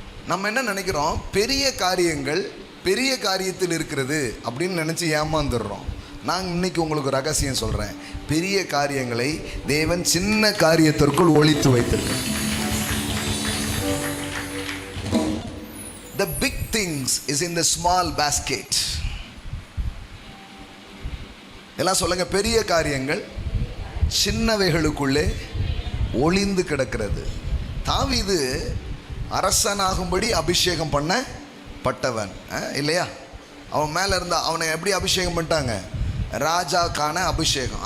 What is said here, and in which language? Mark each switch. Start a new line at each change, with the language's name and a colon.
Tamil: நம்ம என்ன நினைக்கிறோம், பெரிய காரியங்கள் பெரிய காரியத்தில் இருக்கிறது அப்படின்னு நினச்சி ஏமாந்துடுறோம். நான் இன்னைக்கு உங்களுக்கு ரகசியம் சொல்கிறேன், பெரிய காரியங்களை தேவன் சின்ன காரியத்திற்குள் ஒளித்து வைத்திருக்கிறார்.
English: The big things is in the small basket.
Tamil: எல்லாம் சொல்லுங்க, பெரிய காரியங்கள் சின்னவைகளுக்குள்ளே ஒளிந்து கிடக்கிறது. தாவீது அரசனாகும்படி அபிஷேகம் பண்ணப்பட்டவன் இல்லையா? அவன் மேலே இருந்தா அவனை எப்படி அபிஷேகம் பண்ணிட்டாங்க? ராஜாக்கான அபிஷேகம்.